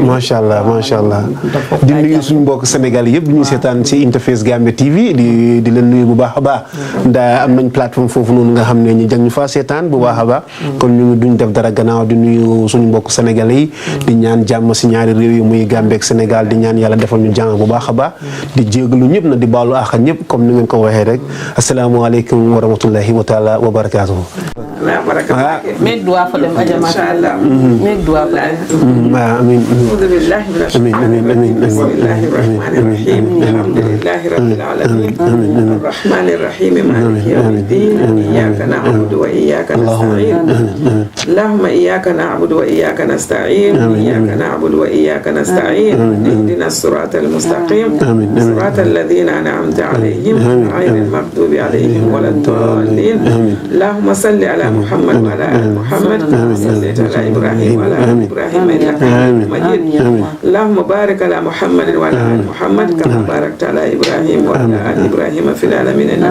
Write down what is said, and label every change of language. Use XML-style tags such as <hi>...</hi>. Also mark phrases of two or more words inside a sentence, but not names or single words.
<wo>machallah di nuyu suñu mbokk Sénégal yëpp ñu seetaan si Interface Gambia TV di leen nuyu bu baax a baax nda am nañ plateforme foofu noonu nga xam ne ñu jàng ñu fa seetaan bu baax a baax kon ñu duñ def dara gannaaw di nuyu suñu mbokk Sénégal yi di ñaan jàmm si ñaari réew yi muy Gambie ak Sénégal di ñaan yàlla defal ñu jàng bu baax a baax di jégalu ñëpp na di baalu àq ñëpp comme ni ngeen ko waxee rek</wo> <ar>السلام عليكم ورحمة الله وتعالى وبركاته</ar> <en>make dua for them</en> <ar>inshallah</ar> <en>make dua for them</en> <ar>amin أعوذ بالله من الشيطان بسم الله الرحمن الرحيم الحمد لله رب العالمين الرحمن الرحيم مالك يوم الدين إياك نعبد وإياك نستعين اللهم إياك نعبد وإياك نستعين إياك نعبد وإياك نستعين اهدنا الصراط المستقيم صراط الذين أنعمت عليهم غير المغضوب عليهم ولا الضالين اللهم صل على محمد وعلى آل محمد كما صليت على إبراهيم وعلى آل إبراهيم إنك حميد مجيد اللهم بارك على محمد وعلى آل محمد كما باركت على إبراهيم وعلى آل إبراهيم في العالمين إنك</ar>